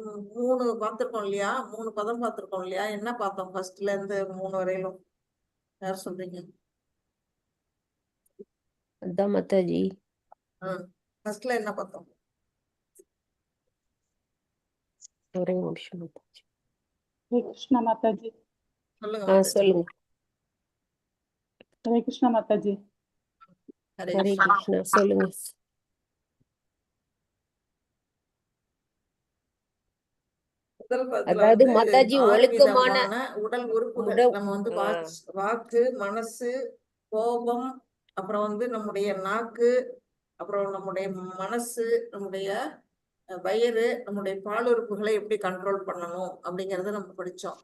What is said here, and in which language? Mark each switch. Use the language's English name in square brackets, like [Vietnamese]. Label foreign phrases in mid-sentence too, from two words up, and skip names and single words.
[Tamil] 3 பார்த்திருக்கோம் இல்லையா? 3 பதம் பார்த்திருக்கோம் இல்லையா? என்ன பார்த்தோம் ஃபர்ஸ்ட்ல இருந்து 3 வரையிலும்? யார் சொல்றீங்க? அதான் மாதாஜி. ஃபர்ஸ்ட்ல என்ன பார்த்தோம்? ஒரே நிமிஷம் மாதாஜி. [Hindi] हरे कृष्णा माता जी. [Tamil] சொல்லுங்க மாதாஜி. சொல்லுங்க. [Hindi] हरे कृष्णा माता जी. [Tamil] ஹரே ஹரே கிருஷ்ணா. கிருஷ்ணா. சொல்லுங்க. முதல் பதத்துல அதாவது வந்து மாதாஜி 6 ஒழுக்கமான விதமான உடல் உறுப்புகள் நம்ம வந்து வாக்கு, மனசு, கோபம், அப்புறம் வந்து நம்முடைய நாக்கு, அப்புறம் நம்முடைய மனசு, நம்முடைய வயிறு, நம்முடைய பால் உறுப்புகளை எப்படி கண்ட்ரோல் பண்ணணும் அப்படிங்கறத நம்ம படிச்சோம்.